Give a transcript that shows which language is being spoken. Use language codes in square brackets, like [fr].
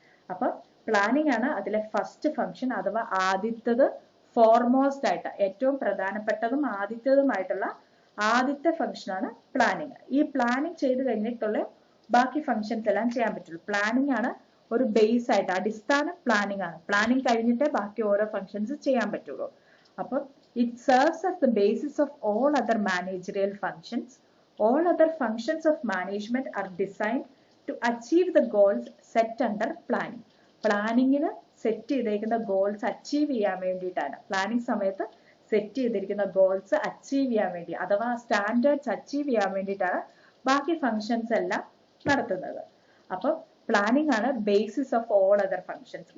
[ml] അപ്പൊ പ്ലാനിങ് ആണ് അതിലെ ഫസ്റ്റ് ഫംഗ്ഷൻ അഥവാ ആദ്യത്തത്, ഫോർമോസ്റ്റ് ആയിട്ട് ഏറ്റവും പ്രധാനപ്പെട്ടതും ആദ്യത്തതുമായിട്ടുള്ള ആദ്യത്തെ ഫംഗ്ഷനാണ് പ്ലാനിങ്. ഈ പ്ലാനിങ് ചെയ്ത് കഴിഞ്ഞിട്ടുള്ള ബാക്കി ഫംഗ്ഷൻസ് എല്ലാം ചെയ്യാൻ പറ്റുള്ളൂ. പ്ലാനിങ് ആണ് ഒരു ബേസ് ആയിട്ട്, അടിസ്ഥാന പ്ലാനിങ് ആണ്. പ്ലാനിങ് കഴിഞ്ഞിട്ടേ ബാക്കി ഓരോ ഫംഗ്ഷൻസ് ചെയ്യാൻ പറ്റുള്ളൂ. അപ്പം [en] It serves as the basis of all other managerial functions. All other functions of management are designed to achieve the goals set under planning. [ml] പ്ലാനിങ്ങിന് set ചെയ്തേക്കുന്ന ഗോൾസ് അച്ചീവ് ചെയ്യാൻ വേണ്ടിയിട്ടാണ്, പ്ലാനിങ് സമയത്ത് സെറ്റ് ചെയ്തിരിക്കുന്ന ഗോൾസ് അച്ചീവ് ചെയ്യാൻ വേണ്ടി അഥവാ standards achieve ചെയ്യാൻ വേണ്ടിയിട്ടാണ് ബാക്കി ഫങ്ഷൻസ് എല്ലാം നടത്തുന്നത്. അപ്പം പ്ലാനിങ് ആണ് [en] Basis of all other functions.